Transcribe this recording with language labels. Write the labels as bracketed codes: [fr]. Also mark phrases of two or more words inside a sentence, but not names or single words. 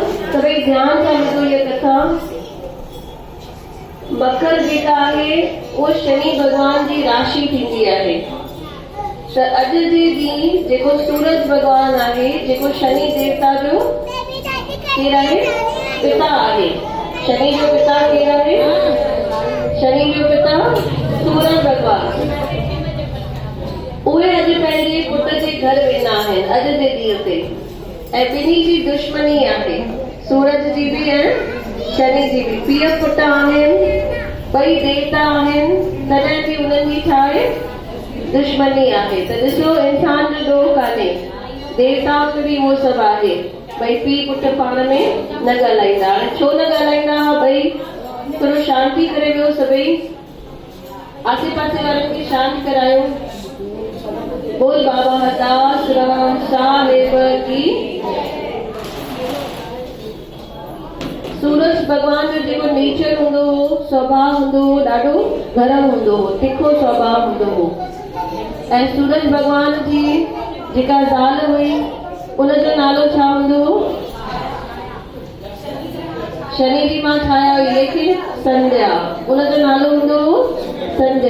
[sd] सभई ध्यान सां ॿुधो इहा कथा। मकर जेका आहे उहो शनि भॻवान जी राशि थींदी आहे। त अॼु जे ॾींहुं जेको सूरज भॻवान आहे, जेको शनि देवता जो केरु आहे, पिता आहे। शनि जो पिता केरु आहे? शनि जो पिता सूरज भॻवान। उहे अॼु पंहिंजे पुट जे घर वेंदा आहिनि अॼु जे ॾींहं ते, ऐं ॿिन्ही जी दुश्मनी आहे, सूरज जी बि ऐं शनि जी बि। पीउ पुट आहिनि, ॿई देवता आहिनि, तॾहिं बि उन्हनि जी छा आहे? दुश्मनी आहे। त ॾिसो, इंसान जो ॾोह कान्हे, देवताउनि में बि उहो सभु आहे। भई पीउ पुट पाण में न ॻाल्हाईंदा। हाणे छो न ॻाल्हाईंदा? भई थोरो शांती करे वियो, सभई आसे पासे वारनि खे शांत करायो। [hi] बोल बाबा हरदास साहिब की। [sd] सूरज भॻवान जो जेको नेचर हूंदो हो, स्वभाव हूंदो हो, ॾाढो गरम हूंदो हो, तिखो स्वभाव हूंदो हो। ऐं सूरज भॻवान जी जेका ज़ाल हुई, उनजो नालो छा हूंदो हो? शनि जी मां ठाहिया हुई, लेकिन संध्या, उनजो नालो हूंदो हो संध्या।